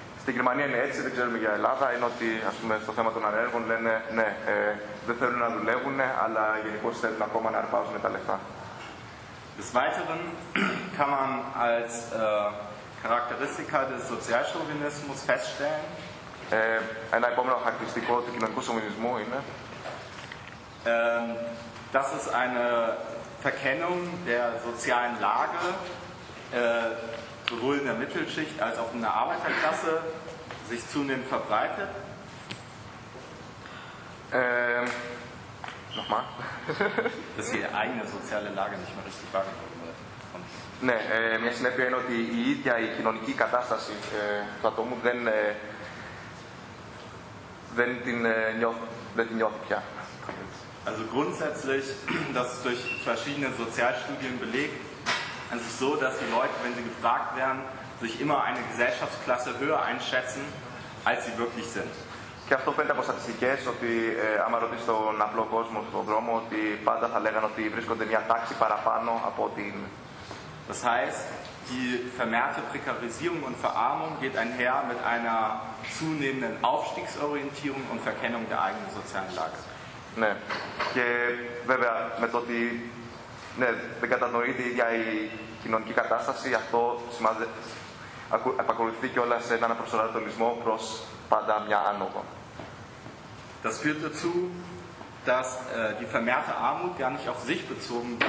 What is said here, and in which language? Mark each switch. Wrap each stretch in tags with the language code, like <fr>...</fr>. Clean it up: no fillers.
<el>Στην Γερμανία είναι έτσι, δεν ξέρουμε για Ελλάδα, είναι ότι ας πούμε, στο θέμα των ανέργων λένε ναι, δεν θέλουν να δουλεύουν, αλλά γενικώς θέλουν ακόμα να αρπάζουν τα λεφτά.</el> <de>Des Weiteren kann man als Charakteristika des Sozialchauvinismus feststellen.</de> <el>Ένα επόμενο χαρακτηριστικό του κοινωνικού σοβινισμού είναι.</el> <de>Das ist eine Verkennung der sozialen Lage. Sowohl in der Mittelschicht als auch in der Arbeiterklasse sich zunehmend verbreitet. Nochmal. Dass die eigene soziale Lage nicht mehr richtig wahrgenommen wird.</de> <el>Ναι, μια συνέπεια είναι ότι η ίδια η κοινωνική κατάσταση του ατόμου δεν την νιώθει πια.</el> <de>Also grundsätzlich, das ist durch verschiedene Sozialstudien belegt. Es ist so, dass die Leute, wenn sie gefragt werden, sich immer eine Gesellschaftsklasse höher einschätzen, als sie wirklich sind.</de> <el>Και αυτό φαίνεται από στατιστικές, ότι άμα ρωτήσει τον απλό κόσμο στον δρόμο, ότι πάντα θα λέγανε ότι βρίσκονται μια τάξη παραπάνω από την.</el> <de>Das heißt, die vermehrte Prekarisierung und Verarmung geht einher mit einer zunehmenden Aufstiegsorientierung und Verkennung der eigenen sozialen Lage.</de> <el>Ναι, και βέβαια με το ότι δεν κατανοείται η ίδια η κοινωνική κατάσταση, αυτό επακολουθεί κιόλας σε έναν προσανατολισμό προς πάντα μια άνοδο.</el> <de>Das führt dazu, dass die vermehrte Armut gar nicht auf sich bezogen wird.</de>